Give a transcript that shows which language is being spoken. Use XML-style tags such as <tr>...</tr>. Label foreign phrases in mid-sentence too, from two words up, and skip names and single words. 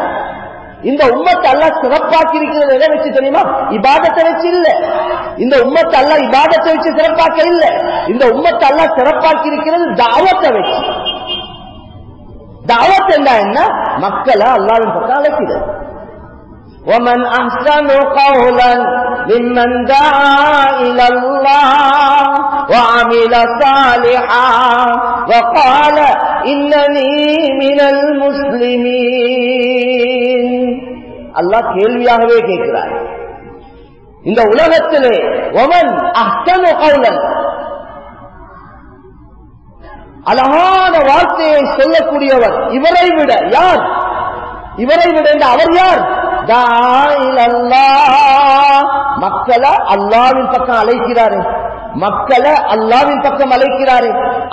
<ta>இந்த உம்மத்தை அல்லாஹ் சிறப்பாக்கி இருக்கிறது எதை வச்சு தெரியுமா? இபாதத்தை வச்சு இல்ல. இந்த உம்மத்தை அல்லாஹ் இபாதத்தை வச்சு சிறப்பாக்க இல்ல. இந்த உம்மத்தை அல்லாஹ் சிறப்பாக்கி இருக்கிறது தாவத்தை வச்சு. தாவத் என்ன? மக்களை அல்லாஹ்வின் பக்கம் அழைக்கிறது.</ta> <ar>ومن احسن قولا ممن دعا الى الله وعمل صالحا وقال انني من المسلمين.</ar> <ta>அல்லாஹ் கேள்வியாகவே கேட்கிறார். இந்த உலகத்திலே</ta> <ar>ومن احسن قولا,</ar> <ta>அழகான வார்த்தையை சொல்லக்கூடியவர் இவரை விட யார்? இவரை விட அவர் யார்? மக்களை அல்லாஹ்வின் பக்கம் அழைக்கிறாரு, மக்களை அல்லாஹ்வின் பக்கம் அழைக்கிறாரு.</ta>